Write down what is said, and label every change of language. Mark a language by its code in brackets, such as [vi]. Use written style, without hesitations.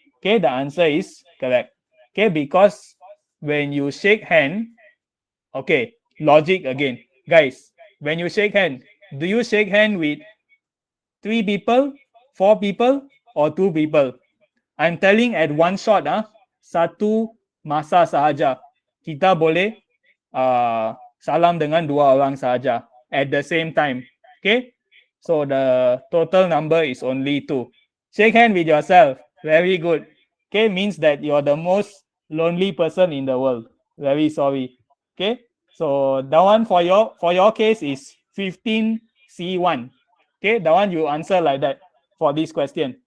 [en] Okay, the answer is correct. Okay, because when you shake hand, okay, logic again. Guys, when you shake hand, do you shake hand with 3 people, 4 people, or 2 people? I'm telling at one shot, [ms] satu masa sahaja. Kita boleh salam dengan 2 orang sahaja [en] at the same time. Okay, so the total number is only 2. Shake hand with yourself. Very good. Okay, means that you're the most lonely person in the world. Very sorry. Okay, so that one for your case is 15C1. Okay, that one you answer like that for this question.